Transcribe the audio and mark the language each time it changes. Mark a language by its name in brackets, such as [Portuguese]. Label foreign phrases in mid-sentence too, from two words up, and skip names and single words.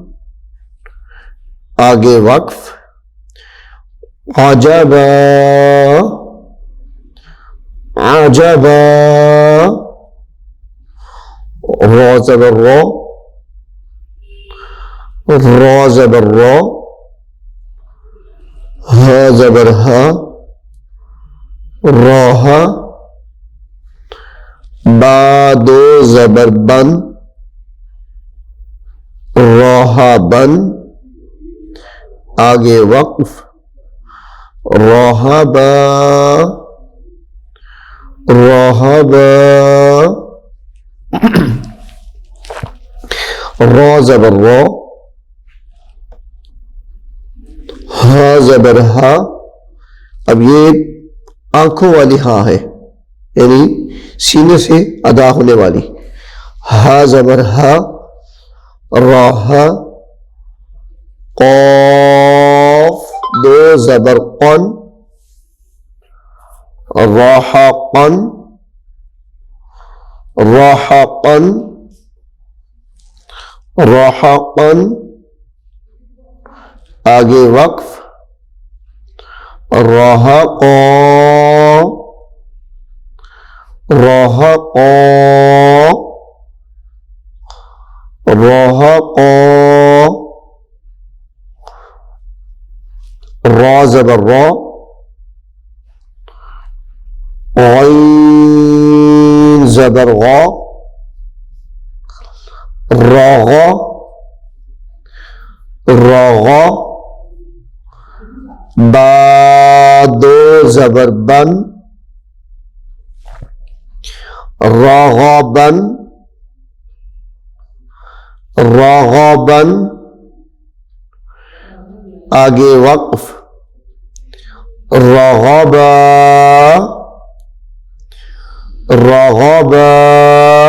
[Urdu] آگے وقف، عجبا، عجبا، را زبر را، را زبر را، ہا زبر ہا، راہ، با دو زبر بن، راہ بن، آگے وقف، راہبا، راہبا، را زبر را، ہا زبر ہا، اب یہ آنکھوں والی ہا ہے، یعنی سینے سے ادا ہونے والی، ہا زبر ہا، راہ، قاف دو زبر قن، راحقن، راحقن، راحقن، آگے وقف، راحقا، راحقا، راحقا، را زبر را، عین زبر غا، راغا، راغا، با دو زبر بن، راغبن، راغبن، آگے وقف، رغبا، رغبا،